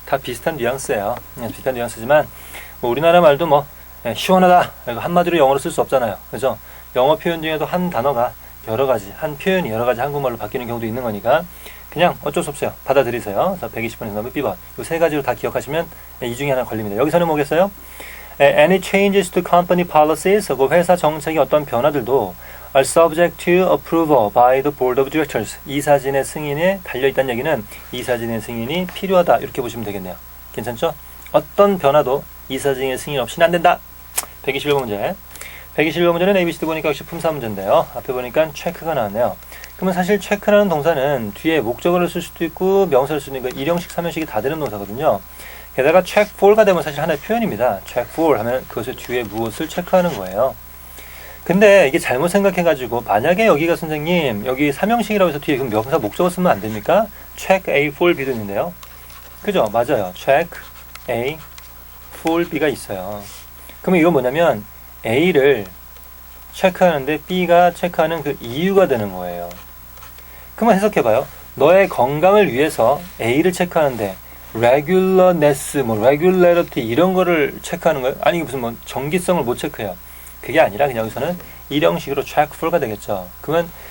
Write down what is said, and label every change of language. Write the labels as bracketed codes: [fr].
[ko] 다 비슷한 뉘앙스예요. 비슷한 뉘앙스지만 뭐 우리나라 말도 뭐 시원하다 한마디로 영어로 쓸 수 없잖아요. 그죠? 영어 표현 중에도 한 단어가 여러 가지, 한 표현이 여러 가지 한국말로 바뀌는 경우도 있는 거니까 그냥 어쩔 수 없어요. 받아들이세요. 자, 120번에서 넘으면 B번. 이 세 가지로 다 기억하시면 이 중에 하나 걸립니다. 여기서는 뭐겠어요? [en] Any changes to company policies, [ko] 그 회사 정책의 어떤 변화들도 [en] are subject to approval by the board of directors. [ko] 이사진의 승인에 달려있다는 얘기는 이사진의 승인이 필요하다. 이렇게 보시면 되겠네요. 괜찮죠? 어떤 변화도 이사진의 승인 없이는 안 된다. 121번 문제. 121번 문제는 ABCD 보니까 역시 품사 문제인데요. 앞에 보니까 체크가 나왔네요. 그러면 사실 체크라는 동사는 뒤에 목적어를 쓸 수도 있고 명사를 쓰는 거 1형식, 3형식이 다 되는 동사거든요. 게다가 check for가 되면 사실 하나의 표현입니다. check for 하면 그것의 뒤에 무엇을 체크하는 거예요. 근데 이게 잘못 생각해가지고 만약에 여기가 선생님 여기 3형식이라고 해서 뒤에 그럼 명사 목적어 쓰면 안 됩니까? check A for B도 있는데요. 그죠? 맞아요. check A for B가 있어요. 그러면 이건 뭐냐면 A를 체크하는데 B가 체크하는 그 이유가 되는 거예요. 그러면 해석해봐요. 너의 건강을 위해서 A를 체크하는데 regularness, 뭐 regularity 이런 거를 체크하는 거예요? 아니 무슨 뭐 정기성을 못 체크해요. 그게 아니라 그냥 여기서는 일형식으로 check for가 되겠죠. 그러면